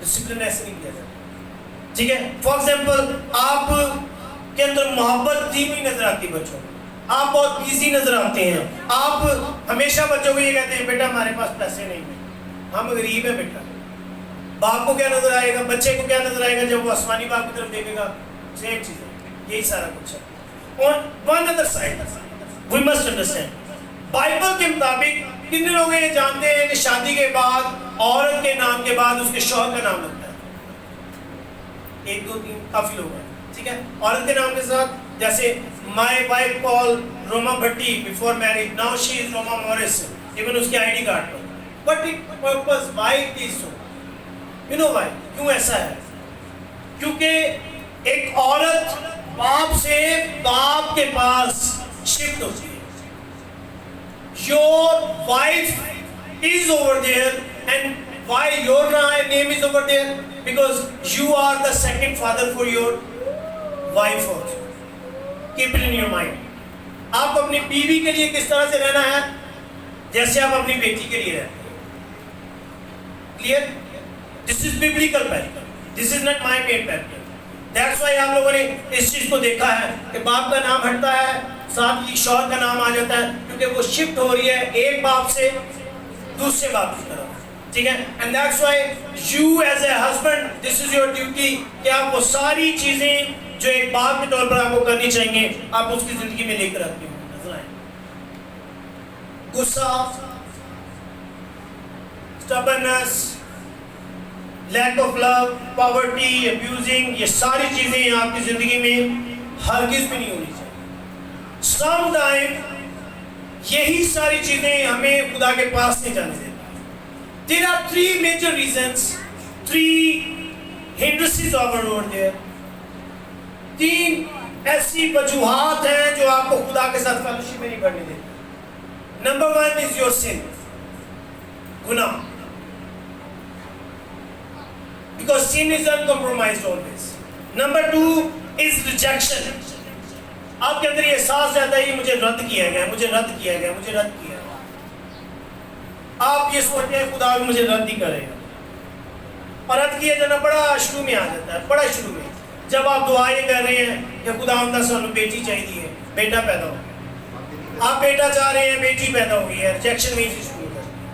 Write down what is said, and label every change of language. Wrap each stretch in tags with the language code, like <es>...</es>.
<ur>Discipline ایسے نہیں کیا جاتا, ٹھیک ہے. فار ایگزامپل آپ کے اندر محبت دی ہوئی نظر آتی بچوں کو, آپ بہت بیزی نظر آتے ہیں, آپ ہمیشہ بچوں کو یہ کہتے ہیں بیٹا ہمارے پاس پیسے نہیں ہیں, ہم غریب ہیں بیٹا. باپ کو کیا نظر آئے گا, بچے کو کیا نظر آئے گا جب وہ آسمانی باپ کی طرف دیکھے گا؟ سیم چیز ہے, یہی سارا کچھ ہے.</ur> <en>On one other side, we must understand.</en> <ur>Bible کے مطابق کتنے لوگ یہ جانتے ہیں کہ شادی کے بعد عورت کے نام کے بعد اس کے شوہر کا نام لگتا ہے؟ 1 2 3 کافی لوگ ہیں, ٹھیک ہے. عورت کے نام کے ساتھ جیسے</ur> <en>my wife called</en> <ur>Roma Bhatti</ur> <en>before marriage, now she is</en> <ur>روما مورس,</ur> <en>even</en> <ur>اس کی I D card per.</ur> <en>But it purpose, why it is so? You know why?</en> <ur>کیوں ایسا ہے؟ کیونکہ ایک عورت باپ سے باپ کے پاس شفٹ ہوتی ہے.</ur> <en>Your wife is over there, and why your name is over there? Because you are the second father for your wife also. Keep it in your mind.</en> <ur>آپ اپنی بیوی کے لیے کس طرح سے رہنا ہے؟ جیسے آپ اپنی بیٹی کے لیے رہتے ہیں.</ur> <en>Clear? This is biblical paradigm. This is not my made paradigm. That's why</en> <ur>آپ لوگوں نے اس چیز کو دیکھا ہے کہ باپ کا نام ہٹتا ہے, ساتھ ہی شوہر کا نام آ جاتا ہے, کیونکہ وہ شفٹ ہو رہی ہے ایک باپ سے دوسرے باپ کی طرف. ٹھیک ہے,</ur> <en>and that's why you as a husband, this is your duty</en> <ur>کہ آپ وہ ساری چیزیں جو ایک باپ کے طور پر آپ کو کرنی چاہیے آپ اس کی زندگی میں لے کر آتے ہو. نظر آئے غصہ,</ur> <en>stubbornness, lack of love, poverty, abusing,</en> <ur>یہ ساری چیزیں آپ کی زندگی میں ہرگز بھی نہیں ہونی چاہیے. سم ٹائم یہی ساری چیزیں ہمیں خدا کے پاس نہیں جانے دیتی.</ur> <en>There are 3 major reasons, 3 hindrances over there.</en> <ur>3 ایسی وجوہات ہیں جو آپ کو خدا کے ساتھ فیلوشپ میں نہیں کرنے دیتی.</ur> <en>Number 1 is your sin, گناہ. Because sin is uncompromised always. Number 2 is rejection.</en> <ur>آپ کے اندر یہ احساس رہتا ہے کہ مجھے رد کیا گیا, مجھے رد کیا گیا, مجھے رد کیا گیا. آپ یہ سوچتے ہیں خدا بھی مجھے رد ہی کرے گا, اور رد کیا جانا بڑا شروع میں آ جاتا ہے, بڑا شروع میں. جب آپ دعا یہ کر رہے ہیں کہ خدا ہم سانو بیٹی چاہیے, بیٹا پیدا ہو گیا, آپ بیٹا چاہ رہے ہیں, بیٹی پیدا ہو گئی ہے, ریجیکشن میں سے شروع کر.</ur>